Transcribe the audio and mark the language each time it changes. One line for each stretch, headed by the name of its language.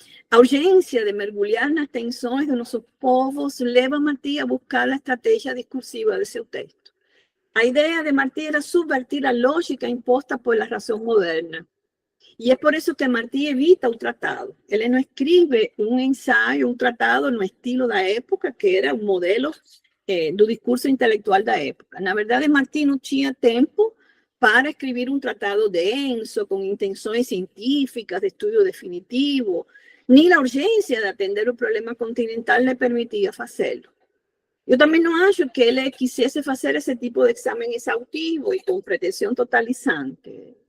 Portuguese: A urgência de mergulhar nas tensões de nossos povos leva Martí a buscar a estratégia discursiva de seu texto. A ideia de Martí era subvertir a lógica imposta
Spanish: por la razón moderna. Y es por eso que Martí evita un tratado. Él no escribe un ensayo, un tratado
Portuguese: no estilo da época,
Spanish: que era un modelo
Portuguese: do discurso intelectual da época. Na verdade, Martí não tinha tempo para escrever um tratado denso, com intenções científicas, de estudo definitivo, nem a urgência de atender o problema continental lhe permitia fazê-lo. Eu também não acho que ele quisesse fazer esse tipo de exame exaustivo e com pretensão totalizante.